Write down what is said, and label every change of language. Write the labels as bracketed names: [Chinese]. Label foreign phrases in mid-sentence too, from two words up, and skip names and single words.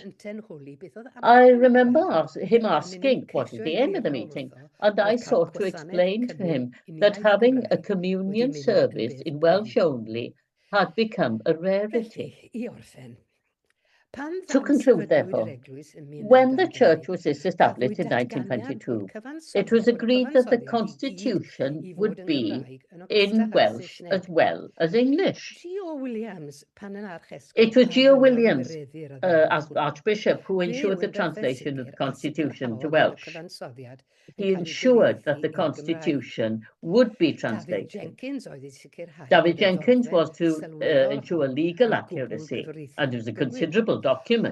[English] I remember him asking what is the aim of the meeting, and I sought to explain to him that having a communion service in Welsh only had become a rarity. To conclude, therefore, when the church was established in 1922, it was agreed that the constitution would be in Welsh as well as English. [Welsh] Williams, pan yn arches. [English] It was Geo Williams, Archbishop, who ensured the translation of the Constitution to Welsh. He ensured that the Constitution would be translated. David Jenkins was to ensure legal accuracy, and it was a considerable document.